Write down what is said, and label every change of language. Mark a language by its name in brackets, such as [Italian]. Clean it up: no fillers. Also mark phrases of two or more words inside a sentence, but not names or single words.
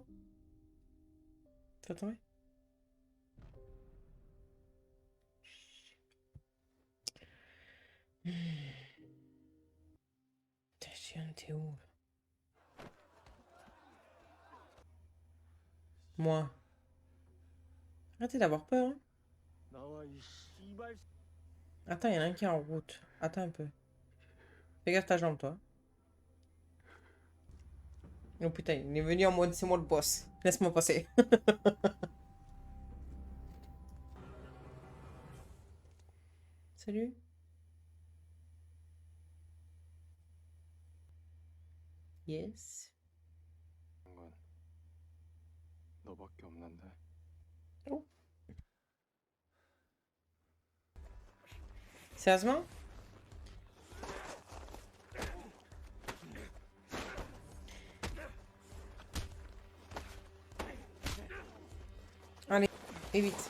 [French] Fais tomber. T'es où? Moi. Arrêtez d'avoir peur. Hein. [Korean] 나와 이 씨발. [French] Attends, il y en a un qui est en route. Attends un peu. Fais gaffe ta jambe, toi. Oh putain, il est venu en mode c'est moi le boss. Laisse-moi passer. Salut. Yes. [Korean] 건 너밖에 없는데. [French] Oh. Sérieusement? Allez, et vite.